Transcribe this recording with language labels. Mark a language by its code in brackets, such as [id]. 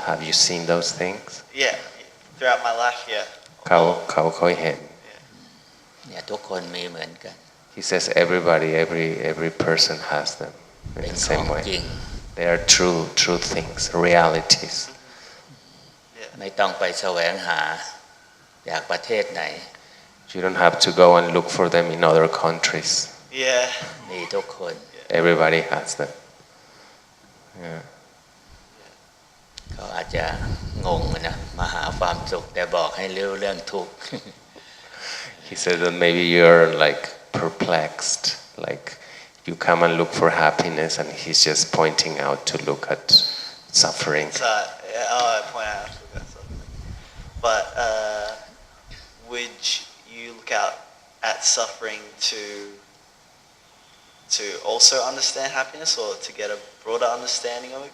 [en] Have you seen those things? Yeah, throughout my life, yeah. [th] เขาเคยเห็น เนี่ยทุกคนมีเหมือนกัน [en] He says every person has them in the same way. They are true things, realities. [th] ไม่ต้องไปแสวงหาจากประเทศไหน [en] You don't have to go and look for them in other countries. Yeah. [th] มีทุกคน [en] Everybody has them. Yeah. [th] เขาอาจจะงงนะมาหาความสุขแต่บอกให้รู้เรื่องทุกข์ [en] He said that maybe you're like perplexed, like you come and look for happiness, and he's just pointing out to look at suffering. I point out to look at suffering. But would you look out at suffering to also understand happiness, or to get a broader understanding of it?